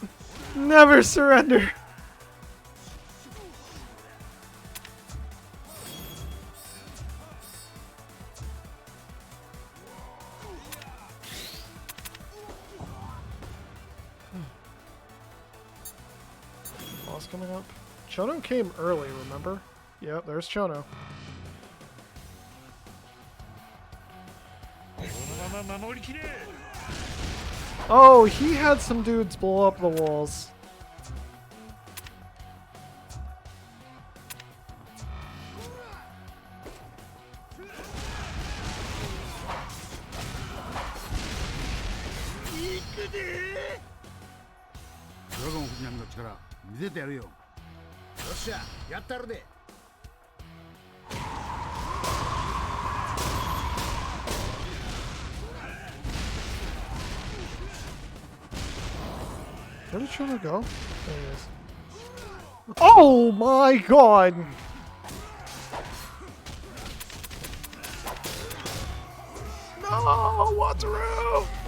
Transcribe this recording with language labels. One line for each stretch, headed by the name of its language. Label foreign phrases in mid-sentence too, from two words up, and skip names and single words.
English: Never surrender. Boss coming up. Chono came early, remember? Yep, there's Chono. Oh, he had some dudes blow up the walls.
Korean: 드래곤 훈련의
Japanese: 力見せてやるよ。よっしゃ、やったるで。
English: Where did Shona go? There he is. Oh my god! No! Wataru!